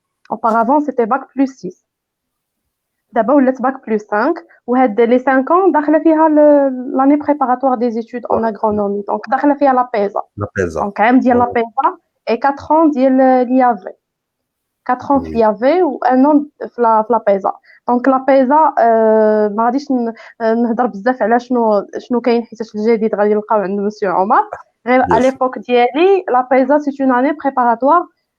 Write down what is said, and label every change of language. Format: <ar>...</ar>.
<fr>Auparavant, c'était bac plus 6.</fr> <ar>دابا ولات</ar> <fr>bac plus 5 وهاد les 5 ans داخله فيها l'année préparatoire des études en agronomie.</fr> <ar>Donc داخله فيها la PESA. لا بيزا.</ar> <fr>Donc عام ديال la PESA et 4 ans ديال l'IAV. 4 ans في l'IAV و 1 an في la PESA.</fr> <ar>Donc la PESA ما غاديش نهضر بزاف على شنو كاين حيت الجديد غادي نلقاو عند مسيو عمر.</ar> <fr>غير à l'époque ديالي la PESA c'est une année préparatoire.</fr>